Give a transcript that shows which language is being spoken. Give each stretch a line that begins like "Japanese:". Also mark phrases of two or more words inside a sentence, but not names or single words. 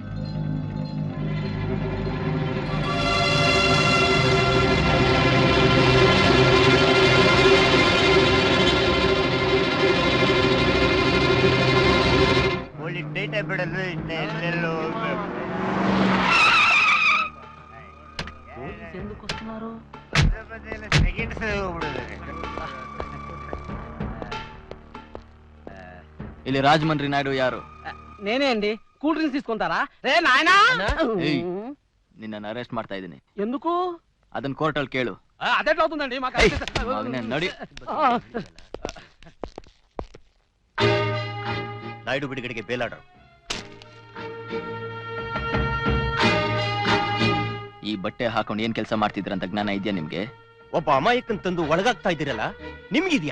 Kannada: ಬಿಡಲು ಎಲ್ಲೆಲ್ಲೋ ಇಲ್ಲಿ రాజమండ్రి నాయుడు యారు?
Telugu: నేనే అండి. కూల్ డ్రింక్స్ తీసుకుంటారా? రే నాయనా,
Kannada: ನಿನ್ನನ್ನು ಅರೆಸ್ಟ್ ಮಾಡ್ತಾ ಇದ್ದೀನಿ.
Telugu: ఎందుకు?
Kannada: ಅದನ್ನ ಕೋರ್ಟ್ ಅಲ್ಲಿ ಕೇಳು.
Telugu: అదెట్లా అవుతుందండి?
Kannada: ನೋಡಿ, ನಾಯ್ಡು ಬಿಡುಗಡೆಗೆ ಬೇಲ್ ಆರ್ಡರ್. ಈ ಬಟ್ಟೆ ಹಾಕೊಂಡು ಏನ್ ಕೆಲಸ ಮಾಡ್ತಿದ್ರಂತ ಜ್ಞಾನ ಇದೆಯಾ ನಿಮ್ಗೆ? ಒಬ್ಬ ಅಮಾಯಕನ್ ತಂದು ಒಳಗಾಗ್ತಾ ಇದ್ದೀರಲ್ಲ, ನಿಮ್ಗಿದ್ಯಾ?